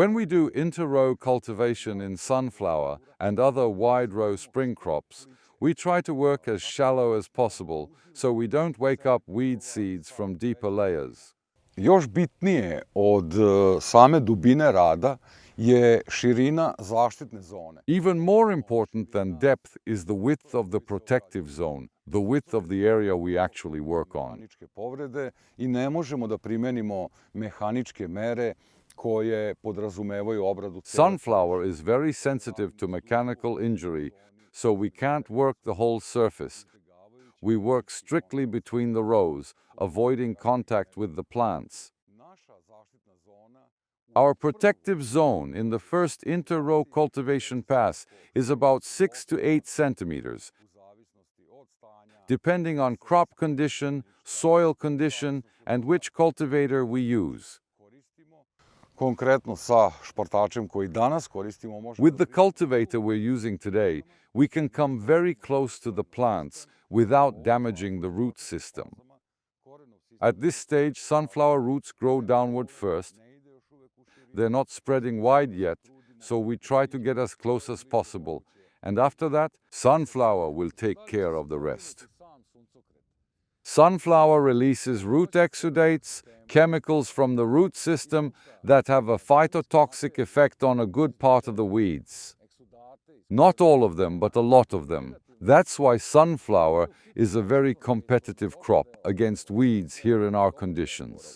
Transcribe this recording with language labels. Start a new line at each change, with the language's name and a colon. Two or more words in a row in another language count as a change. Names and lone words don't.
English: When we do inter-row cultivation in sunflower and other wide-row spring crops, we try to work as shallow as possible so we don't wake up weed seeds from deeper layers.
Serbian: još bitnije od same dubine rada je širina zaštitne zone.
English: Even more important than depth is the width of the protective zone, the width of the area we actually work on.
Serbian: Mehaničke povrede I ne možemo da primenimo mehaničke mere koje podrazumevaju obradu cele.
English: Sunflower is very sensitive to mechanical injury, so we can't work the whole surface. We work strictly between the rows, avoiding contact with the plants. Our protective zone in the first inter-row cultivation pass is about 6 to 8 centimeters. depending on crop condition, soil condition, and which cultivator we use.
Serbian: Konkretno sa špartačem koji danas koristimo možemo...
English: With the cultivator we're using today, we can come very close to the plants without damaging the root system. At this stage, sunflower roots grow downward first. They're not spreading wide yet, so we try to get as close as possible. And after that, sunflower will take care of the rest. Sunflower releases root exudates, chemicals from the root system that have a phytotoxic effect on a good part of the weeds. Not all of them, but a lot of them. That's why sunflower is a very competitive crop against weeds here in our conditions.